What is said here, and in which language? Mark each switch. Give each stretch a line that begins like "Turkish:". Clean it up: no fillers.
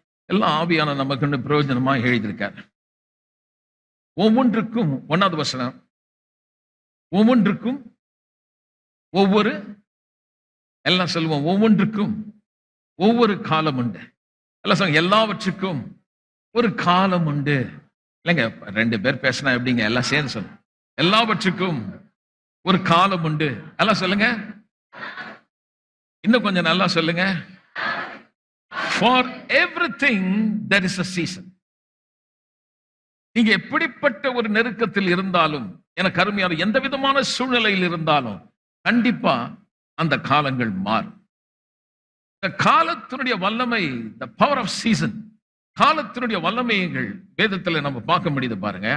Tamil: எல்லாம் ஆவியான நமக்குன்னு பிரயோஜனமா எழுதியிருக்காரு. ஒவ்வொன்றுக்கும் 1வது வசனம், ஒவ்வொன்றுக்கும் ஒவ்வொரு, எல்லாம் சொல்லுவோம், ஒவ்வொன்றுக்கும் ஒவ்வொரு காலம் உண்டு. எல்லாம் சொல்லுங்க, எல்லாவற்றுக்கும் ஒரு காலம் உண்டு. இல்லைங்க, 2 பேர் பேசினா எப்படிங்க, எல்லாம் சேர்ந்து சொல்லுங்க. எல்லாவற்றுக்கும் ஒரு காலம் உண்டு. எல்லாம் சொல்லுங்க, இன்னும் கொஞ்சம் நல்லா சொல்லுங்க.
English: For everything there is a season.
Tamil: நீங்க எப்படிப்பட்ட ஒரு நெருக்கத்தில் இருந்தாலும், எனக்கு அருமையான எந்த விதமான சூழ்நிலையில் இருந்தாலும் கண்டிப்பா அந்த காலங்கள் மாறும். இந்த காலத்தினுடைய வல்லமை,
English: the power of season,
Tamil: காலத்தினுடைய வல்லமைகள் வேதத்துல நம்ம பார்க்க முடியுது பாருங்க.